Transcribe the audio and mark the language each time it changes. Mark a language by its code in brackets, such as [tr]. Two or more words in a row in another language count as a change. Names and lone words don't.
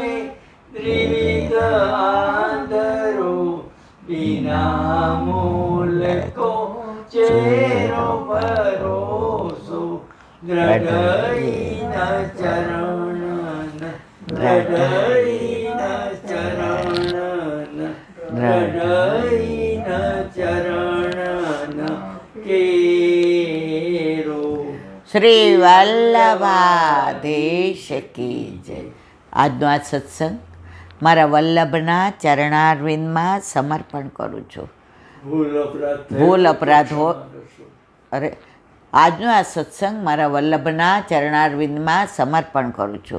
[hi] त्रिविध आंधरो बिना मूल को चेरो भरोसो, द्रढ़ चरण चरण केरो. श्री वल्लभाधीश की जय. [gu] આજનો આ સત્સંગ મારા વલ્લભના ચરણારવિંદમાં સમર્પણ કરું છું. ભૂલ અપરાધ હો, અરે આજનો આ સત્સંગ મારા વલ્લભના ચરણારવિંદમાં સમર્પણ કરું છું.